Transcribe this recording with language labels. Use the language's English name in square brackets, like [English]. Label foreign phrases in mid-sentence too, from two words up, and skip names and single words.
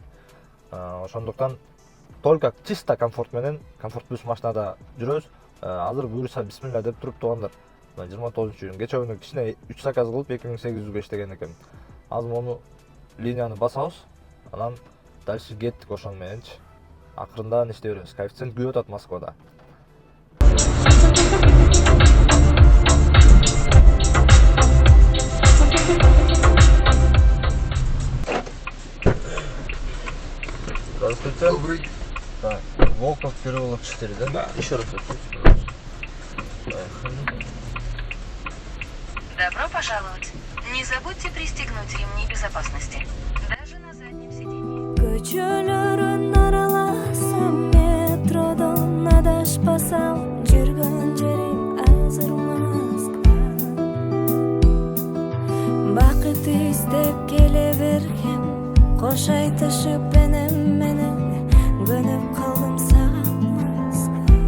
[Kyrgyz] Ошондуктан [Russian] только чисто [Kyrgyz] комфорт менен комфорт плюс машинада жүрөбүз. Азыр буюрса бисмилла деп туруп туугандар. 29 июнь кече күнү кичине 3 заказ кылып 2800 иштеген экен. Азыр мону линияны басабыз. Анан дальше кеттик ошон мененчи. Акырындан иштей беребиз. Коэффициент күйүп атат Москвада. [Russian] Здравствуйте. Добрый. Так, Волков, переулок 4, да? Да. Еще раз откройте, пожалуйста. Добро пожаловать. Не забудьте пристегнуть ремни безопасности. Даже на заднем сиденье. [Kyrgyz] Көчөлөрүн араласам, метродон адаспасам, жүргөн жерим азыр Москва. Бакыт издеп келе бергем, кош айтышып менен көнүп калдым сага Москва.